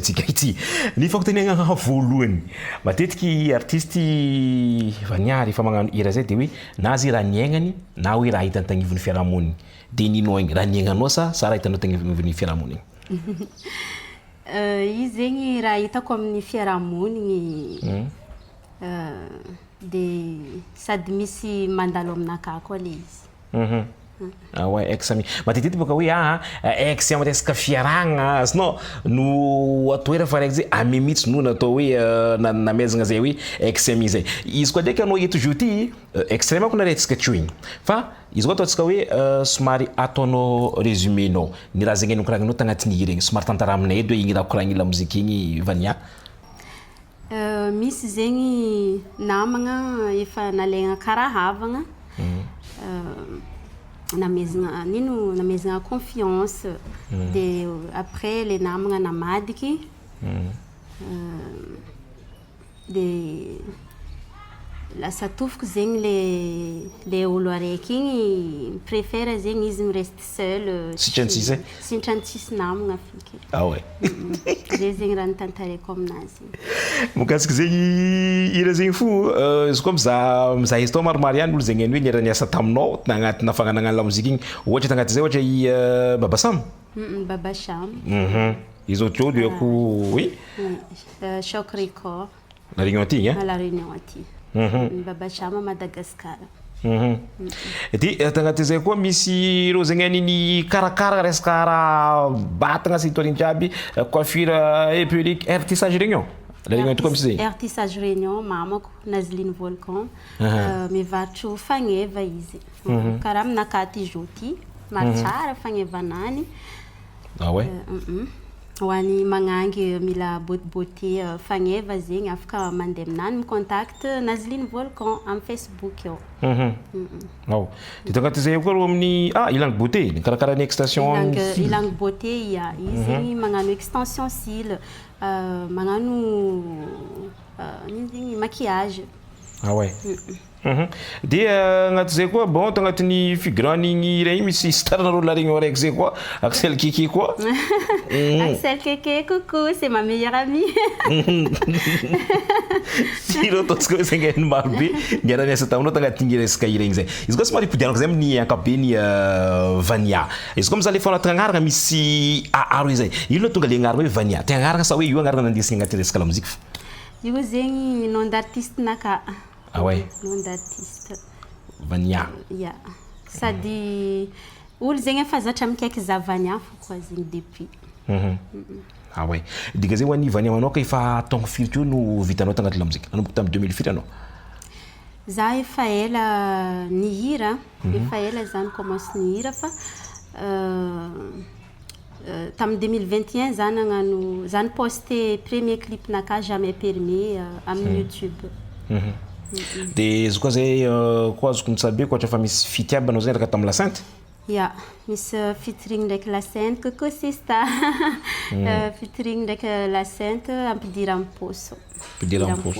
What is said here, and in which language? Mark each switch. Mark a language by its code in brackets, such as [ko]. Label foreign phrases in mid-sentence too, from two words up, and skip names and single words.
[mg] atsika ity ny fakotanegna voalohany matetiky artiste Vaniary fa magnano hira zay de hoe nazy raha niaignany na hoe raha hitany tagnivon'ny fiarahamoniny de nino igny raha niaignanao sa raha hitanao tagnivon'ny fiarahamoniny izy zegny raha hitako amin'ny fiarahamoniny de sady misy mandalo aminakahy koa le izy. [fr] Ouais, ex-ami. [mg] Matetiky boka hoe ex am resaka fiaragna sinon no atoera fa raiky zay amemitsy no natao hoe namezagna zay hoe ex-ami zay. Izy koa ndraiky anao eto joty extrême ako narehtsika teo igny. Fa izy koa ataontsika hoe somary ataonao résumé nao ny raha zegny nokoragninao tagnatin'ny hira igny somary tantara aminay edy hoe igny raha koragny la mozika igny Vania. Misy zegny namagna efa nalaigna karaha havagna namezagna confiance de [fr] après les [mg] namagna namadiky de lasa tofoko zegny le olo araiky igny préfère zegny izy mireste seul sintrantsisy namagna fiky. [fr] Ah ouais. [mg] Zay zegny raha nitantarako aminazy. Mokasiky zegny hira zegny fo izy koa mizaha izy tao maromaro ihany olo zegny hoe niara niasa taminao tagnatina fagnanagna la mozika igny ohatra tagnaty zay ohatra i Baba Sam. Baba Sam. Izy autres olo ako oui. Choc Record. La Réunion aty igny. La Réunion aty. Baba Sam Madagascar. Ety tagnaty zay koa misy rô zegny aniny karakara resaka raha batagna sy tourine jiaby [fr] coiffure et perruque [mg] Artissage Réunion. La Réunion aty koa misy zay. Artissage Réunion mamako Nazeline Volcan mivarotro fagneva izy. Karaha aminakahy ty joty maro tsara fagnevanany. [fr] Ah ouais. [mg] Hoany magnangy mila beauté fagneva zegny afaka mandeha aminany contact Nazeline Volcan am Facebook eo. Ao. De tagnaty zay koa amin'ny ilangy beauté ny karakarany extension ilangy beauté ia izy zegny magnano [fr] extension cils [mg] magnano zegny maquillage. [fr] Ah ouais. [mg] De agnaty zay koa bon tagnatin'ny figurant igny regny misy staranareo la Réunion araiky zay koa Axel Keke koa. [fr] Axel Keke coucou c'est ma meilleure amie. [mg] Tiro totsika zegny ny maro be niara-niasa taminao tagnatin'ny resaka hira igny zay. Izy koa somary ipodianako zay amin'ny ankapobeny Vania. Izy koa mizaha le fanao tagnaragna misy aro zay. Ino no tonga le agnarana hoe Vania? Te agnaragna sa hoe io agnarana nandesiny agnatin'ny resaka la mozika? Io zegny [fr] nom d'artiste [mg] naka. [fr] Ah ouais. Nom d'artiste. Vania. [en] Yeah. [mg] Sady olo zegny efa zatra mikaiky za Vania fo koa zegny depuis. [fr] Ah ouais. [mg] Diga zegny hoany Vania manao ka efa taogno firy teo no vitanao tagnaty la mozika? Nanomboka tamin'ny 2000 anao? Za efa ela nihira, efa ela zany commence nihira fa tamin'ny 2021 za nagnano zany [fr] posté premier clip [mg] naka [fr] jamais permis [mg] amin'ny YouTube. De izy koa zay koa azoko nitsabe koa fa misy fitiabanao zay raka tamin'ny La Sainte? Ya, misy featuring ndraiky La Sainte coucou sista. Featuring ndraiky La Sainte ampidira amposo. Ampidira amposo